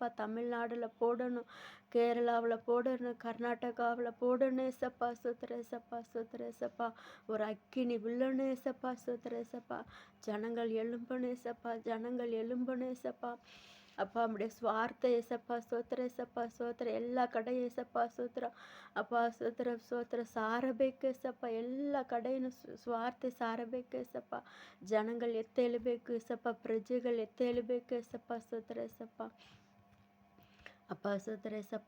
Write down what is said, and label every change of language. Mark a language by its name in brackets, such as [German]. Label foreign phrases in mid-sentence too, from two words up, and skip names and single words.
[Tamil] தமிழ்நாடில் போடணும், கேரளாவில் போடணும், கர்நாடகாவில் போடணும் ஏசப்பா ಸ್ತೋತ್ರ ஏசப்பா ಸ್ತೋತ್ರ ஏசப்பா. ஒரு அக்கினி விழணும் ஏசப்பா ಸ್ತೋತ್ರ ஏசப்பா. ஜனங்கள் எழும்பணும் ஏசப்பா, ஜனங்கள் எழும்பணும் ஏசப்பா. அப்பா நம்முடைய சுவார்த்த ஏசப்பா ಸ್ತೋತ್ರ ஏசப்பா ಸ್ತೋತ್ರ. [Kannada] ಎಲ್ಲ ಕಡೆ ಏಸಪ್ಪ ಸ್ತೋತ್ರ. ಅಪ್ಪ ಸ್ತೋತ್ರ ಸ್ತೋತ್ರ ಸಾರಬೇಕು ಏಸಪ್ಪ. ಎಲ್ಲ ಕಡೆಯೂ ಸ್ವಾರ್ಥ ಸಾರಬೇಕು ಏಸಪ್ಪ. ಜನಗಳು ಎತ್ತೇಳಬೇಕು ಏಸಪ್ಪ, ಪ್ರಜೆಗಳು ಎತ್ತೇಳಬೇಕು ಏಸಪ್ಪ ಸ್ತೋತ್ರ ಏಸಪ್ಪ. ಅಪ್ಪ ಸ್ತೋತ್ರ ಏಸಪ್ಪ.